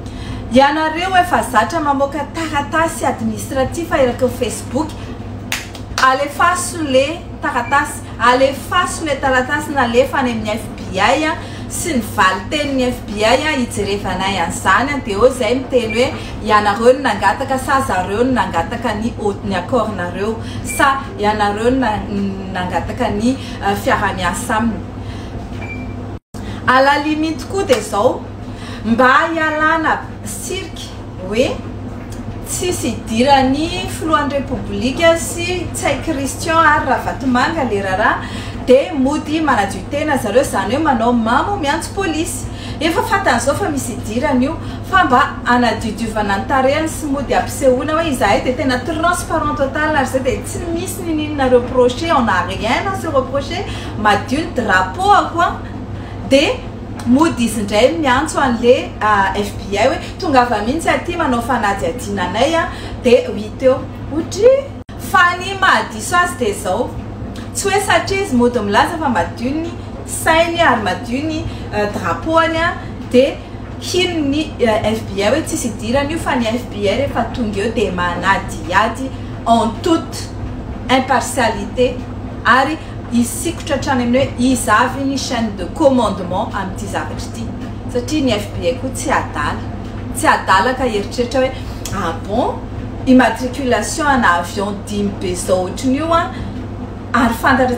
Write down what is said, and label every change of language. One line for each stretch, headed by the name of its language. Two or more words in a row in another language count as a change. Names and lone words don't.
Malagasy: Ianareo efa zatra mamoaka taratasy administratif eraky Facebook alefaso le taratasy, alefaso le taratasy nalefa any amin'ny FBI sy ny valiteniny FBI ijerevanay an'izany dia eo zay miteny hoe ianareo no nangataka sa zareo no nangataka ny accord-nareo sa ianareo no nangataka ny fiaramiasa aminy.
French: À la limite
Malagasy: koa dia zao mba hialana sirky hoe tsisy idirany filohan'ny repoblika sy Tsay Christian ary Ravatomanga le raharaha dia mody manadio tena zareo zany hoe manao mamo miantso polisy. Efa fantan'izao fa misy idirany io fa mba anadiodiovana ny tarehany sy mody ampisehoana hoe izahay dia tena
French: transparent total
Malagasy: ary zay dia tsy misy ninina reproché,
French: on n'a rien à se reprocher,
Malagasy: madio ny drapeau a dia mody izy indray miantso an'le FBI hoe tonga avy mihitsy aty manao fanadihadiananay dia 8 eo otry fa ny mahadiso azy dia zao tsy hoe satria izy mody milaza fa madio ny sainy ary madio ny drapeau-any dia hino ny FBI hoe tsisy idirany io fa ny FBI rehefa tonga eo dia manadiady
French: en toute impartialité
Malagasy: ary isikotra hatrany amin'ny hoe izy avy ny
French: chaîne de commandement
Malagasy: amin'ity zavatra ity satria ny FBI koa tsy adala ka heritreritra hoe
French: ah bon immatriculation
Malagasy: ana avion 10 be zao ohatrin'io ary fantatra